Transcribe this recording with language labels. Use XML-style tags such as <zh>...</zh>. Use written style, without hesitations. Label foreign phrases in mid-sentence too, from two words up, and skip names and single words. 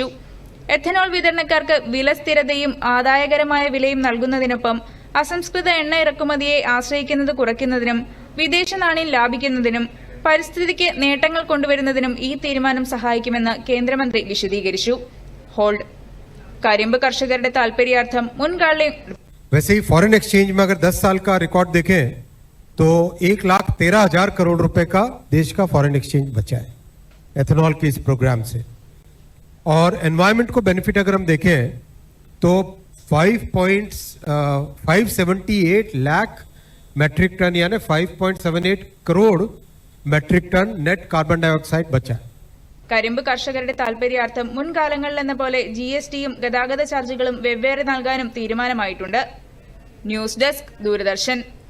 <ml>എഥനോൾ വിതരണക്കാർക്ക് വില സ്ഥിരതയും ആദായകരമായ വിലയും നൽകുന്നതിനൊപ്പം അസംസ്കൃത എണ്ണ ഇറക്കുമതിയെ ആശ്രയിക്കുന്നത് കുറയ്ക്കുന്നതിനും വിദേശ നാണ്യം ലാഭിക്കുന്നതിനും പരിസ്ഥിതിക്ക് നേട്ടങ്ങൾ കൊണ്ടുവരുന്നതിനും ഈ തീരുമാനം സഹായിക്കുമെന്ന് കേന്ദ്രമന്ത്രി വിശദീകരിച്ചു. ഹോൾഡ് കരിമ്പ് കർഷകരുടെ താൽപര്യാർത്ഥം മുൻകാലം</ml> <hi>वैसे ही</hi> <en>foreign exchange</en> <hi>में अगर 10 साल का रिकॉर्ड देखें तो 1,13,000 करोड़ रुपए का देश का</hi> <en>foreign exchange</en> <hi>बचा है एथेनॉल के इस प्रोग्राम से. और एनवायरमेंट को बेनिफिट अगर हम देखें तो 5.578 लाख</hi> <en>metric ton</en> <hi>यानी 5.78 करोड़</hi> <en>metric ton net carbon dioxide</en> <hi>बचा है.</hi> <ml>കരിമ്പ് കർഷകരുടെ താൽപര്യാർത്ഥം മുൻകാലങ്ങളിലെന്ന പോലെ GSTയും ഗതാഗത ചാർജുകളും വെവ്വേറെ നൽകാനും തീരുമാനമായിട്ടുണ്ട്. ന്യൂസ് ഡെസ്ക്, ദൂരദർശൻ.</ml>